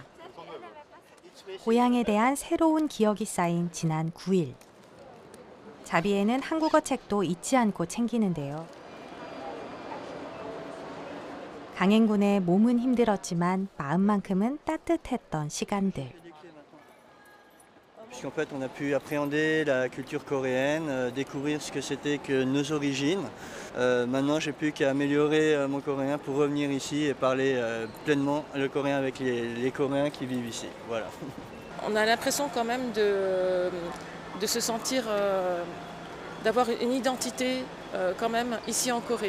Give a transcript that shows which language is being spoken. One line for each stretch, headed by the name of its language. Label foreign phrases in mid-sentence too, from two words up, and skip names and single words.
Korean: 고향에 대한 새로운 기억이 쌓인 지난 9일. 자비에는 한국어 책도 잊지 않고 챙기는데요. 강행군의 몸은 힘들었지만 마음만큼은 따뜻했던 시간들.
French: Puisqu'en fait, on a pu appréhender la culture coréenne, découvrir ce que c'était que nos origines. Maintenant, j'ai plus qu'à améliorer mon coréen pour revenir ici et parler pleinement le coréen avec les Coréens qui vivent ici. Voilà. On a l'impression quand même de se sentir, d'avoir une identité quand même ici en Corée.